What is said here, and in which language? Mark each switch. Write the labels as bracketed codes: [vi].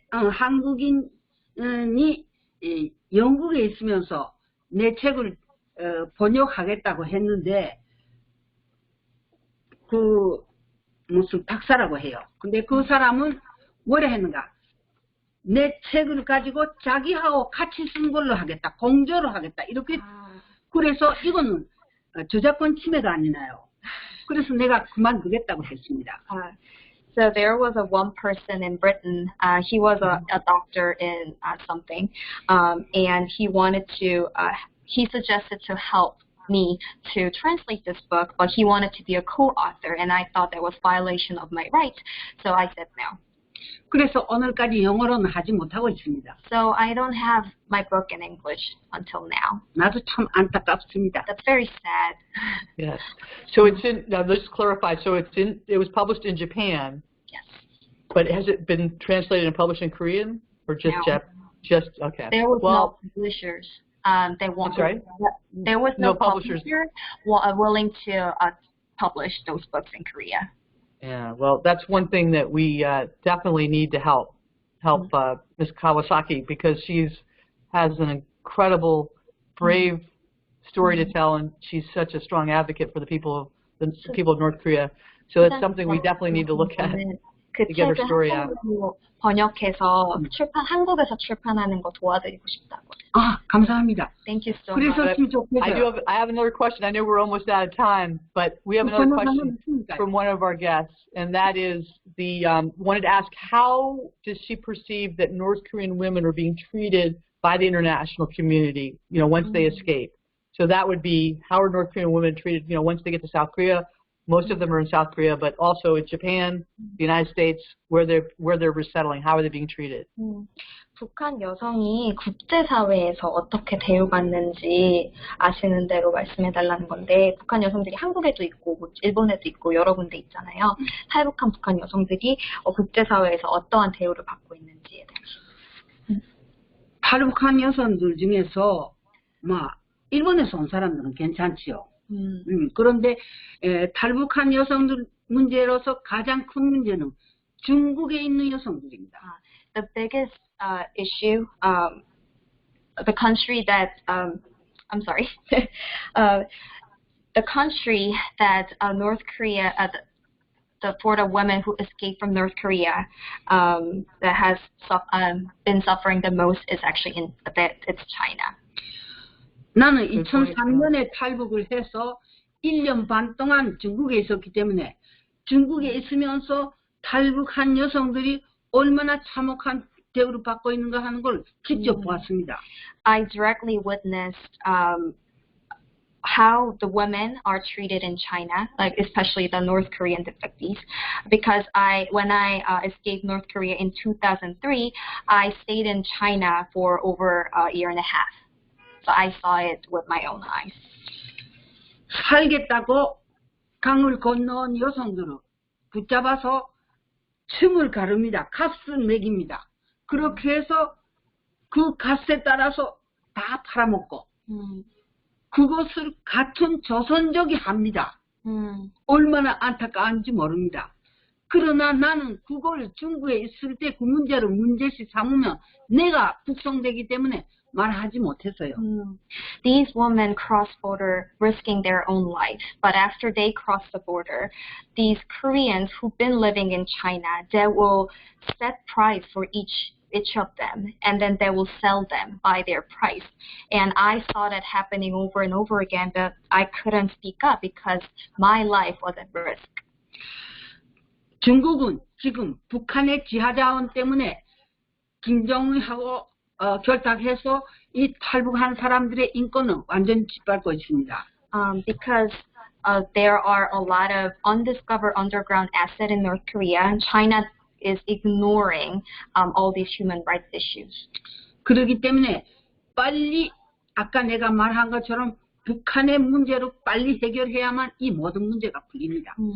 [ko] 한국인이 영국에 있으면서 내 책을 번역하겠다고 했는데 그 무슨 박사라고 해요. 근데 그 사람은 뭐라 했는가? 내 책을 가지고 자기하고 같이 쓴 걸로 하겠다. 공저로 하겠다. 이렇게 그래서 이거는 저작권 침해가 아니나요. 그래서 내가 그만두겠다고 했습니다. [en] So there was one person in Britain. He was a doctor in something, and he wanted to. He suggested to help me to translate this book, but he wanted to be a co-author, and I thought that was violation of my rights. So I said no. [ko] 그래서 오늘까지 영어로는 하지 못하고 있습니다. [en] So I don't have my book in English until now. [ko] 나도 참 안타깝습니다. [en] That's very sad. Yes. So it's in. Now let's clarify. So it was published in Japan. Yes. But has it been translated and published in Korean or just No. Just okay. There was no publishers. They won't. I'm sorry? There was no publishers willing to publish those books in Korea. Yeah, well, that's one thing that we definitely need to help Ms. Kawasaki, because has an incredible, brave story to tell, and she's such a strong advocate for the people of North Korea. So it's something we definitely need to look at to get her story out. [ko] 번역해서 한국에서 출판하는 거 도와드리고 싶다고. 감사합니다. [en] Thank you so much. [ko] 그랬었으면 좋겠어요. [en] I have another question. I know we're almost out of time, but we have another question from one of our guests, and that is wanted to ask, how does she perceive that North Korean women are being treated by the international community, once they escape? So that would be, how are North Korean women treated, once they get to South Korea? Most of them are in South Korea, but also in Japan, the United States, where they're resettling. How are they being treated? [ko] 북한 여성이 국제사회에서 어떻게 대우받는지 아시는 대로 말씀해달라는 건데, 북한 여성들이 한국에도 있고 일본에도 있고 여러 군데 있잖아요. 탈북한 북한 여성들이 국제사회에서 어떠한 대우를 받고 있는지에 대해서. 탈북한 여성들 중에서 일본에서 온 사람들은 괜찮지요. 그런데 탈북한 여성들 문제로서 가장 큰 문제는 중국에 있는 여성들입니다. [en] The biggest issue, the country that I'm sorry, the country that North Korea, for the women who escaped from North Korea, that has been suffering the most is actually it's China. [ko] 나는 2003년에 탈북을 해서 1년 반 동안 중국에 있었기 때문에 중국에 있으면서 탈북한 여성들이 얼마나 참혹한 대우를 받고 있는가 하는 걸 직접 보았습니다. [en] I directly witnessed how the women are treated in China, like especially the North Korean defectees, because when I escaped North Korea in 2003, I stayed in China for over a year and a half. So I saw it with my own eyes. [ko] 살겠다고 강을 건너온 여성들을 붙잡아서 층을 가릅니다. 값을 매깁니다. 그렇게 해서 그 값에 따라서 다 팔아먹고 그것을 같은 조선족이 합니다. 얼마나 안타까운지 모릅니다. 그러나 나는 그걸 중국에 있을 때 그 문제를 문제시 삼으면 내가 북송되기 때문에 말하지 못했어요. [en] These women cross border risking their own life, but after they cross the border, these Koreans who've been living in China, they will set price for each of them, and then they will sell them by their price. And I saw that happening over and over again, but I couldn't speak up because my life was at risk. [ko] 중국은 지금 북한의 지하자원 때문에 김정은하고 결탁해서 이 탈북한 사람들의 인권을 완전히 짓밟고 있습니다. [en] Because there are a lot of undiscovered underground assets in North Korea, and China is ignoring all these human rights issues. [ko] 그렇기 때문에 빨리 아까 내가 말한 것처럼 북한의 문제로 빨리 해결해야만 이 모든 문제가 풀립니다.